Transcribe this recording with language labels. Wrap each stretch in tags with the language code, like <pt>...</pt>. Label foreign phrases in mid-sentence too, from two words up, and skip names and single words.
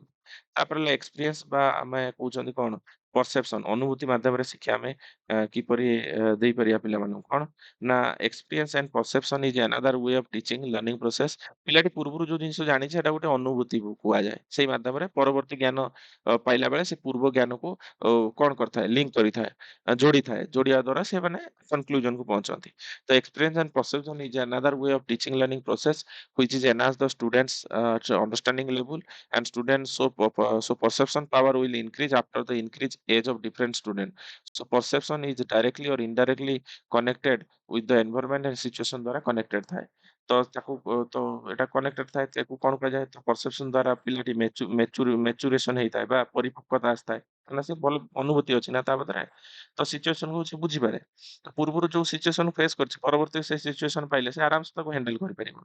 <or>ତାପରେ ହେଲା ଏକ୍ସପିରିଏନ୍ସ ବା ଆମେ କହୁଛନ୍ତି କଣ परसेप्शन अनुभूति माध्यमରେ ଶିକ୍ଷା ଆମେ କିପରି ଦେଇପାରିବା ପିଲାମାନଙ୍କୁ କଣ ନା</or> <en>experience and perception is another way of teaching learning process.</en> <or>ପିଲାଟି ପୂର୍ବରୁ ଯୋଉ ଜିନିଷ ଜାଣିଛି ସେଟା ଗୋଟେ ଅନୁଭୂତି କୁହାଯାଏ। ସେଇ ମାଧ୍ୟମରେ ପରବର୍ତ୍ତୀ ଜ୍ଞାନ ପାଇଲା ବେଳେ ସେ ପୂର୍ବ ଜ୍ଞାନକୁ କଣ କରିଥାଏ ଲିଙ୍କ କରିଥାଏ, ଯୋଡିଥାଏ। ଯୋଡିବା ଦ୍ୱାରା ସେମାନେ କନକ୍ଲୁଜନ କୁ ପହଞ୍ଚନ୍ତି।</or> <en>ତ experience and perception is another way of teaching learning process which is enhance the students understanding level and students so perception power will increase after the increase age of different student. So perception is directly or indirectly connected with the environment and situation द्वारा connected ଥାଏ।</en> <or>ତ ତାକୁ ତ ଏଟା କନେକ୍ଟେଡ ଥାଏ ତାକୁ କଣ କୁହାଯାଏ ତ ପରସେପସନ ଦ୍ଵାରା ପିଲାଟି ମେଚୁରେସନ ହେଇଥାଏ ବା ପରିପକ୍ୱତା ଆସିଥାଏ କାରଣ ସେ ଭଲ ଅନୁଭୂତି ଅଛି ନା ତା ଭିତରେ। ତ ସିଚୁଏସନ କୁ ସେ ବୁଝିପାରେ। ତ ପୂର୍ବରୁ ଯୋଉ ସିଚୁଏସନ ଫେସ୍ କରିଛି ପରବର୍ତ୍ତୀ ସେ ସିଚୁଏସନ ପାଇଲେ ସେ ଆରାମସେ ତାକୁ ହ୍ୟାଣ୍ଡେଲ କରିପାରିବ।</or>